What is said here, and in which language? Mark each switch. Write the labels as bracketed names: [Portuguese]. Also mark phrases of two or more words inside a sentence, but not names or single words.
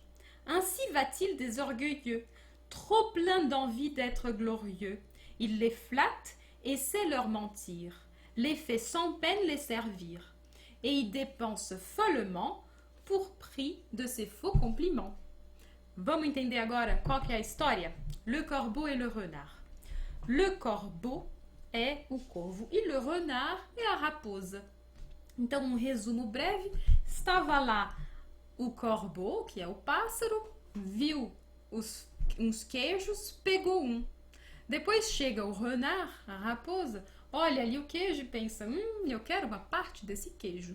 [French] Ainsi va-t-il des orgueilleux, trop pleins d'envie d'être glorieux. Il les flatte et sait leur mentir, les fait sans peine les servir, et y dépense follement por prix de ses faux compliments. [Portuguese] Vamos entender agora qual que é a história? [French] Le corbeau et le renard. Le corbeau [Portuguese] é o corvo e [French] le renard [Portuguese] é a raposa. Então, um resumo breve, estava lá o corbeau, que é o pássaro, viu uns queijos, pegou um. Depois chega o renard, a raposa, olha ali o queijo e pensa, eu quero uma parte desse queijo.